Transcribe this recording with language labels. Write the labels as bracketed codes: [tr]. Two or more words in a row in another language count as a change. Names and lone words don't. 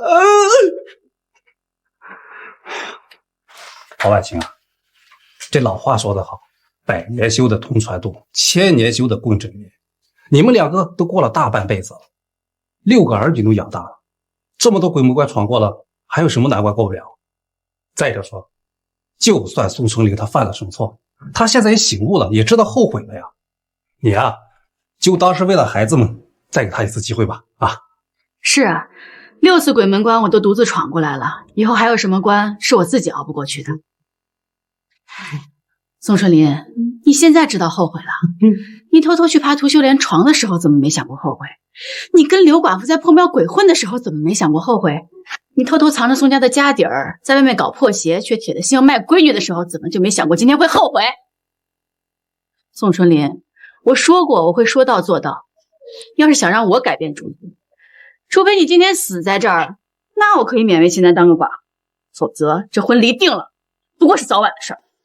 [zh] 王婉清啊，這老話說得好，百年修的同船渡，千年修的共枕眠。你們两個都過了大半輩子了，6個兒女都養大了，這麼多鬼门關闖過了，還有什麼難關過不了？再者說，就算宋春玲她犯了什麼錯，她現在也醒悟了，也知道後悔了呀。你啊，就当是为了孩子们，再给她一次机会吧。啊，是啊，6次鬼门關我都獨自闖過來了，以後還有什麼關是我自己熬不過去的？宋春林，你現在知道後悔了？你偷偷去爬涂秀蓮床的時候，怎麼沒想過後悔？你跟劉寡婦在破廟鬼混的時候，怎麼沒想過後悔？你偷偷藏着宋家的家底兒，在外面搞破鞋，卻鐵了心要賣閨女的時候，怎麼就沒想過今天會後悔？宋春林，我說過我會說到做到，要是想讓我改變主意，除非你今天死在這兒，那我可以勉為其難當個寡，否則這婚離定了，不過是早晚的事兒。